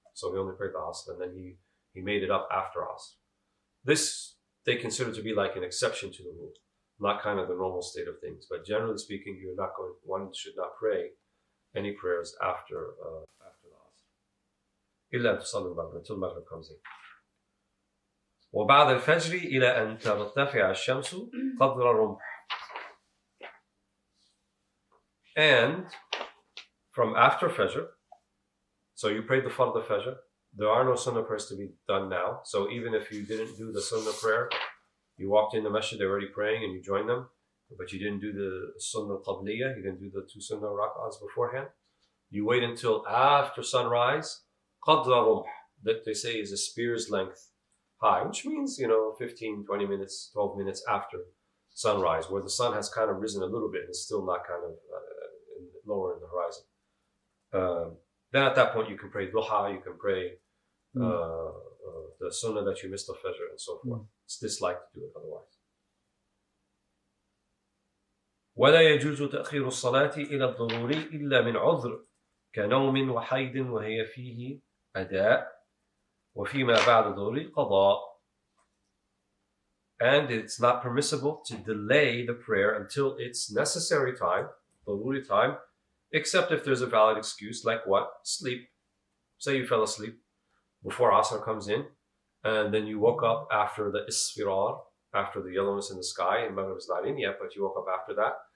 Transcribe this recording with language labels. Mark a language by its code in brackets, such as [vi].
[en] So he only prayed the Asr, and then he made it up after Asr. This they consider to be like an exception to the rule, not kind of the normal state of things. But generally speaking, one should not pray any prayers after the Asr. [ar] إلا أن تصلي المغرب, [en] until Maghrib comes in. [ar] وبعد الفجر إلى أن ترتفع الشمس قدر رمح. [en] And from after Fajr, so you prayed the Fard al-Fajr, there are no sunnah prayers to be done now. So even if you didn't do the sunnah prayer, you walked in the masjid, they're already praying, and you joined them, but you didn't do the sunnah qabliyah, you didn't do the 2 sunnah rak'ahs beforehand, you wait until after sunrise, qadra rumh, that they say is a spear's length high, which means, 15, 20 minutes, 12 minutes after sunrise, where the sun has kind of risen a little bit and it's still not kind of lower in the horizon. Then at that point you can pray duha, you can pray the sunnah that you missed of Fajr and so forth. It's disliked to do it otherwise. [ar] ولا يجوز تأخير الصلاة إلى الضروري إلا من عذر كنوم وحيض وهي فيه أداء وفيما بعد الضروري قضاء. [en] And it's not permissible to delay the prayer until its necessary time, ضروري time, except if there's a valid excuse, like what? Sleep. Say you fell asleep before Asr comes in, and then you woke up after the isfirar, after the yellowness in the sky, and Maghrib is not in yet, but you woke up after that.